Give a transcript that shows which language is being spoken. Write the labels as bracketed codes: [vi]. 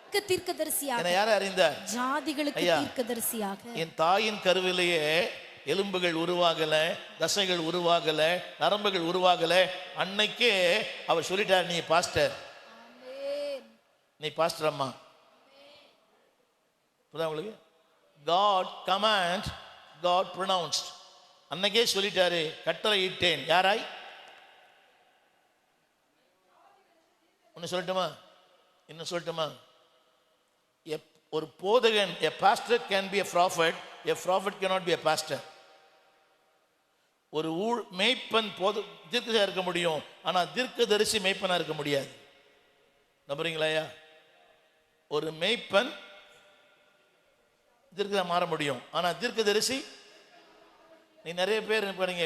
[ta] தீர்க்கதரிசியாக. என்னை யாரை அறிந்தார்? ஜாதிகளுக்கு தீர்க்கதரிசியாக. என் தாயின் கருவிலேயே எலும்புகள் உருவாகல, தசைகள் உருவாகல, நரம்புகள் உருவாகல. அன்னைக்கே அவர் சொல்லிட்டார், நீ பாஸ்டர், நீ பாஸ்டர் அம்மா. உங்களுக்கு [en] God command, God pronounced. [ta] அன்னைக்கே சொல்லிட்டாரு, கட்டளை இட்டேன். யாராய்? இன்னும் சொல்லட்டுமா? ஒரு போதகன், [en] a pastor can be a prophet, a prophet cannot be a pastor. [ta] ஒரு மேய்ப்பன் தீர்க்கதரிசியா இருக்க முடியும், ஆனா தீர்க்கதரிசி மேய்ப்பனா இருக்க முடியாது. நம்புறீங்களா? ஒரு மேய்ப்பன் தீர்க்கதரிசியா மாற முடியும், ஆனா தீர்க்கதரிசி நீ நிறைய பேர் பாருங்க.